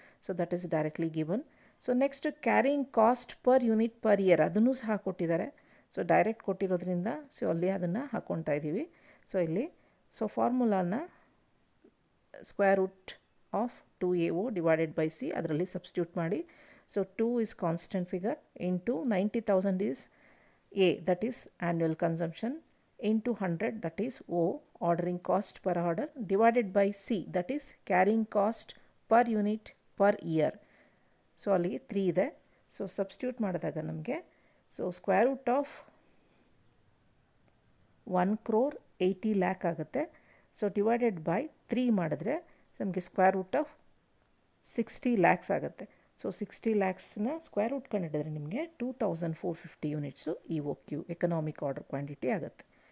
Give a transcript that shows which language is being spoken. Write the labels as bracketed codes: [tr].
[en] So that is directly given. So next carrying cost per unit per year [kn] ಅದನ್ನು ಸಹ ಕೊಟ್ಟಿದ್ದಾರೆ. So direct ಕೊಟ್ಟಿರೋದ್ರಿಂದ so ಅಲ್ಲಿ ಅದನ್ನು ಹಾಕ್ಕೊಳ್ತಾ ಇದ್ದೀವಿ. ಸೊ ಇಲ್ಲಿ so ಫಾರ್ಮುಲಾನ [en] square root of 2AO divided by C [kn] ಅದರಲ್ಲಿ ಸಬ್ಸ್ಟಿಟ್ಯೂಟ್ ಮಾಡಿ. [en] So 2 is constant figure into 90,000 is A that is annual consumption into 100 that is O ordering cost per order divided by C that is carrying cost per unit per year. [kn] So ಅಲ್ಲಿಗೆ 3 ಇದೆ. So substitute ಮಾಡಿದಾಗ ನಮಗೆ so square root of 1,80,00,000 ಆಗುತ್ತೆ. So divided by 3 ಮಾಡಿದ್ರೆ ನಮಗೆ square root of 60 lakhs ಆಗುತ್ತೆ. So 60 lakhsನ square root ಕಂಡಿಡಿದ್ರೆ ನಿಮಗೆ 2,450 units E O Q economic order quantity ಆಗುತ್ತೆ.